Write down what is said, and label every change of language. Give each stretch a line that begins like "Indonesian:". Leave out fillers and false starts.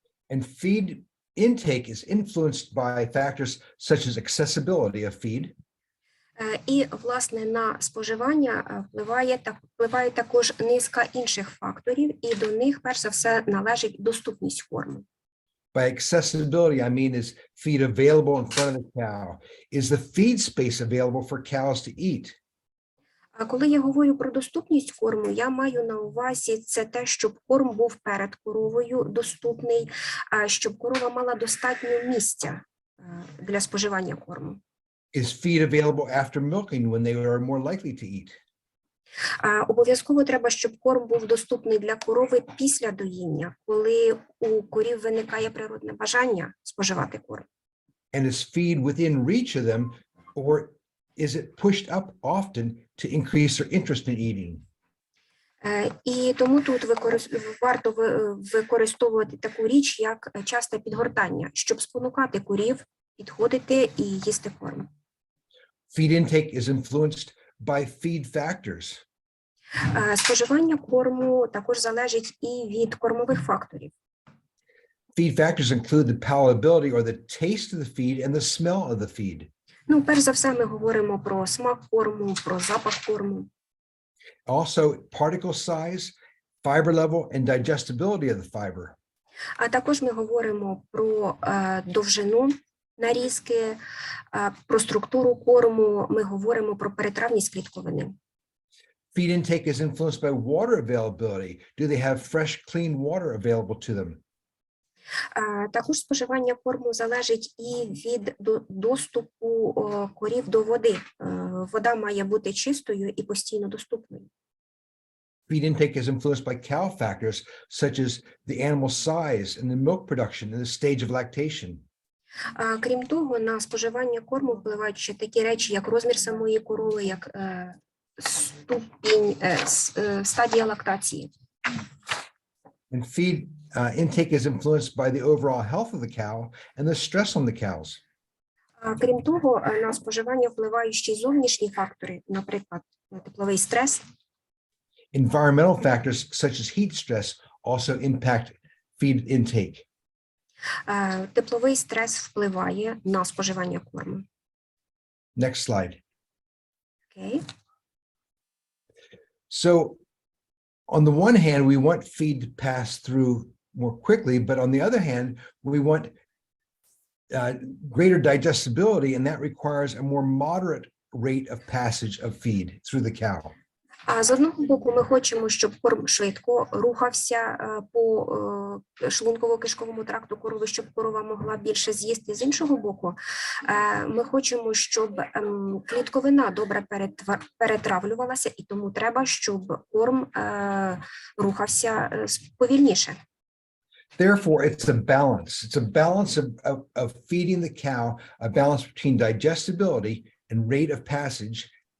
English: And feed intake is influenced by factors such as accessibility of feed,
Ukrainian: І, власне, на споживання впливає також низка інших факторів, і до них, перш за все, належить доступність корму.
English: By accessibility, I mean is feed available in front of the cow? Is the feed space available for cows to eat?
Ukrainian: А коли я говорю про доступність корму, я маю на увазі це те, щоб корм був перед коровою доступний, щоб корова мала достатньо місця для споживання корму.
English: Is feed available after milking when they are more likely to eat?
Ukrainian: Обов'язково треба, щоб корм був доступний для корови після доїння, коли у корів виникає природне бажання споживати корм.
English: And is feed within reach of them, or is it pushed up often to increase their interest in eating?
Ukrainian: І тому тут варто використовувати таку річ, як часте підгортання, щоб спонукати корів підходити і їсти корм.
English: Feed intake is influenced by feed factors.
Ukrainian: Споживання корму також залежить і від кормових факторів.
English: Feed factors include the palatability or the taste of the feed and the smell of the feed.
Ukrainian: Ну, перш за все, ми говоримо про смак корму, про запах корму.
English: Also, particle size, fiber level, and digestibility of the fiber.
Ukrainian: А також ми говоримо про довжину нарізки, про структуру корму, ми говоримо про перетравність клітковини.
English: Feed intake is influenced by water availability. Do they have fresh, clean water available to them?
Ukrainian: Також споживання корму залежить і від доступу корів до води. Вода має бути чистою і постійно доступною.
English: Feed intake is influenced by cow factors such as the animal size and the milk production and the stage of lactation.
Ukrainian: Крім того, на споживання корму впливають ще такі речі, як розмір самої корови, як ступінь, стадія лактації.
English: And feed intake is influenced by the overall health of the cow and the stress on the cows.
Ukrainian: Крім того, на споживання впливають ще й зовнішні фактори, наприклад, тепловий стрес.
English: Environmental factors such as heat stress also impact feed intake.
Ukrainian: Тепловий стрес впливає на споживання корму.
English: Next slide.
Ukrainian: Окей.
English: So on the one hand, we want feed to pass through more quickly, but on the other hand, we want greater digestibility, and that requires a more moderate rate of passage of feed through the cow.
Ukrainian: А з одного боку, ми хочемо, щоб корм швидко рухався по шлунково-кишковому тракту корови, щоб корова могла більше з'їсти. З іншого боку, ми хочемо, щоб клітковина добре перетравлювалася, і тому треба, щоб корм рухався повільніше.
English: Therefore, it's a balance. It's a balance of feeding the cow, a balance between digestibility and rate of passage.